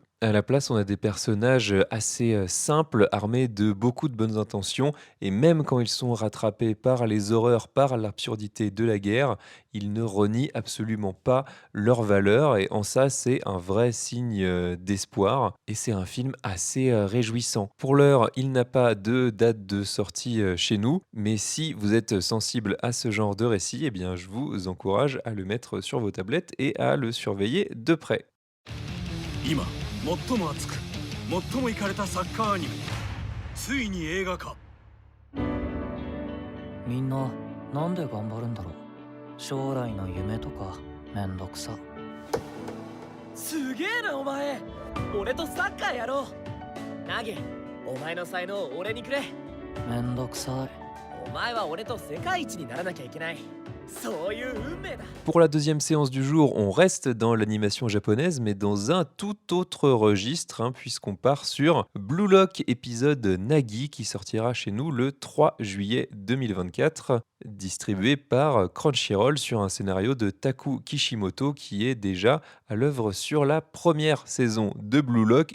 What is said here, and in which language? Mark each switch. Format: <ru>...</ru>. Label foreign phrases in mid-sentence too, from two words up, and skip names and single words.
<fr>À la place, on a des personnages assez simples, armés de beaucoup de bonnes intentions, et même quand ils sont rattrapés par les horreurs, par l'absurdité de la guerre, ils ne renient absolument pas leurs valeurs, et en ça, c'est un vrai signe d'espoir, et c'est un film assez réjouissant. Pour l'heure, il n'a pas de date de sortie chez nous, mais si vous êtes sensible à ce genre de récit, eh bien, je vous encourage à le mettre sur vos tablettes et à le surveiller de près.</fr> <ja>今最も熱く最もイカれたサッカーアニメついに映画化みんななんで頑張るんだろう。将来の夢とかめんどくさ。すげえなお前。俺とサッカーやろう。ナギ、お前の才能を俺にくれ。めんどくさい。お前は俺と世界一にならなきゃいけない。そういう運命だ。</ja> <fr>Pour la deuxième séance du jour, on reste dans l'animation japonaise, mais dans un tout autre registre, puisqu'on part sur Blue Lock, épisode Nagi, qui sortira chez nous le 3 juillet 2024, distribué par Crunchyroll sur un scénario de Taku Kishimoto, qui est déjà à l'œuvre sur la première saison de Blue Lock.</fr>